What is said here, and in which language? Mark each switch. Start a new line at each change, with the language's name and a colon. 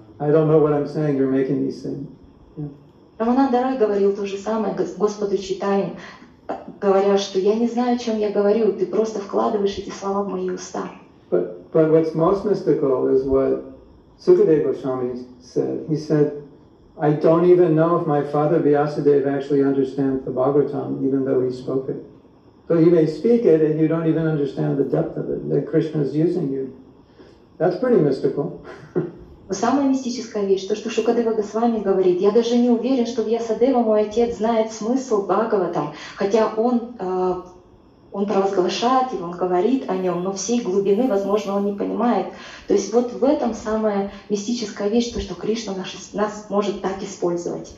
English: I don't know what I'm saying, you're making me sing.
Russian: Рамананда Рой говорил то же самое Господу Чайтанье, говоря, что я не знаю, о чем я говорю, ты просто вкладываешь эти слова в мои уста.
English: But what's most mystical is what Sukadeva Goswami said. He said, I don't even know if my father Vyasadeva actually understands the Bhagavatam, even though he spoke it. So he may speak it and you don't even understand the depth of it, that Krishna is using you. That's pretty mystical.
Russian: Но самая мистическая вещь, то, что Шукадева Госвами говорит, я даже не уверен, что Вьясадева, мой отец, знает смысл Бхагаватам, хотя он провозглашает его, он говорит о нем, но всей глубины, возможно, он не понимает. То есть вот в этом самая мистическая вещь, то, что Кришна нас может так использовать.